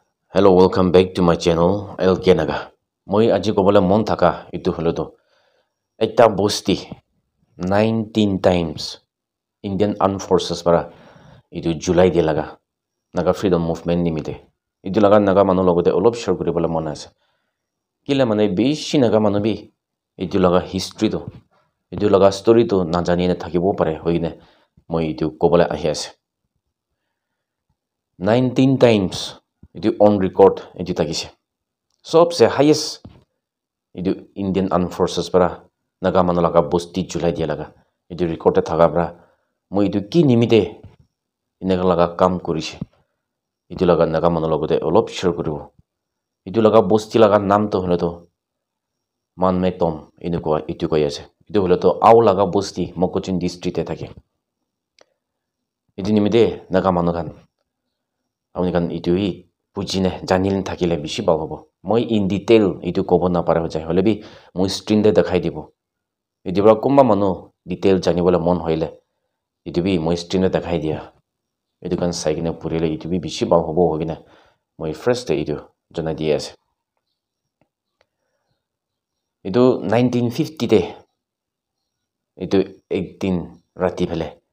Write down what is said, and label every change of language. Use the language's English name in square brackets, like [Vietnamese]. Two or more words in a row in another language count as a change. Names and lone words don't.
[English] Hello, welcome back to my channel, [Naga Pidgin] LK Naga. Moi aji ko bola mon thaka itu holo to. Ekta bosti [English] 19 times Indian Armed Forces [Naga Pidgin] para itu July dia laga. Naga Freedom Movement nimite. Itu laga naga manu logote olop share kuri bola mon ase. Kila mane bishi naga manu bi itu laga history to. Itu laga story to na jani ne thakibo pare hoine moi itu ko bola ahi ase. [English] 19 times [Naga Pidgin] itu on record itu takise. सबसे highest itu [English] Indian Armed Forces [Naga Pidgin] para naga manu laga bosti July dia laga itu record thaga pra moi itu ki nimite inaga laga kam korise itu laga naga manu logote olop share koribo itu laga bosti laga naam to holo to Manmetom inuko itu koi ase itu holo to au laga bosti Mokochin district e thake itu nimite naga manu kan apni kan itu hi bujine janil thakile bishi bal hobo moi [English] in detail [Naga Pidgin] itu kobo na pare hojai hole bi moi screen de dekhai dibo itu bra kumba manu detail janibole mon hoile itu bi moi screen de dekhai dia itu kan saigine purile itu bi bishi bal hobo hogine moi first de itu jana dia ase itu 1950 de itu 18 rati phele